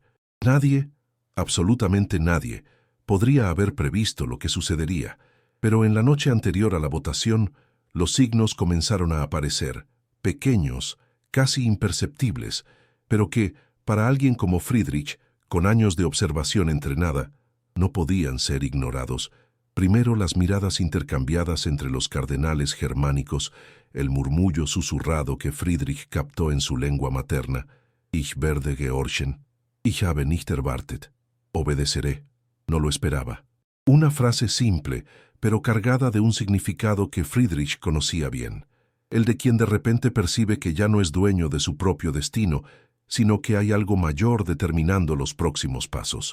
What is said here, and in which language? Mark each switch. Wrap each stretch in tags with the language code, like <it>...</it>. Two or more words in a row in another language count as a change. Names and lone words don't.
<es>Nadie, absolutamente nadie, podría haber previsto lo que sucedería, pero en la noche anterior a la votación, los signos comenzaron a aparecer, pequeños, casi imperceptibles, pero que, para alguien como Friedrich, con años de observación entrenada, no podían ser ignorados. Primero las miradas intercambiadas entre los cardenales germánicos, el murmullo susurrado que Friedrich captó en su lengua materna,</es> <de>Ich werde gehorchen, ich habe nicht erwartet,</de> <es>obedeceré, no lo esperaba. Una frase simple, pero cargada de un significado que Friedrich conocía bien, el de quien de repente percibe que ya no es dueño de su propio destino, sino que hay algo mayor determinando los próximos pasos.</es>